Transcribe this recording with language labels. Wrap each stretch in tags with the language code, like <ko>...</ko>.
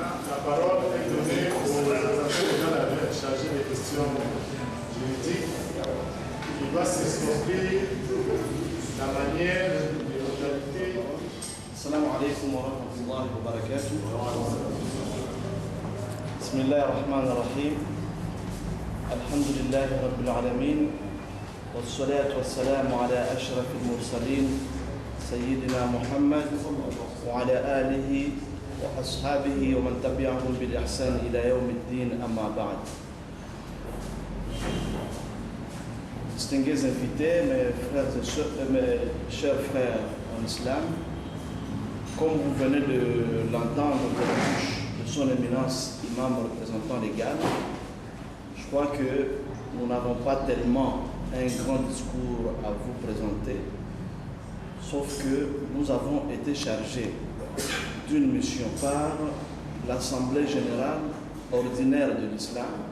<fr>La parole est donnée au représentant de la chargé des questions juridiques qui va s'exprimer la manière de l'autorité.</fr> <ar>السلام عليكم ورحمة الله وبركاته. بسم الله الرحمن الرحيم. الحمد لله رب العالمين والصلاة والسلام على أشرف المرسلين سيدنا محمد وعلى آله وأصحابه ومن تبعهم بالإحسان إلى يوم الدين أما بعد.</ar> <fr>Distingués invités, mes chers frères en islam, comme vous venez de l'entendre de la bouche de son éminence imam représentant légal, je crois que nous n'avons pas tellement un grand discours à vous présenter, sauf que nous avons été chargés d'une mission par l'Assemblée générale ordinaire de l'islam,</fr>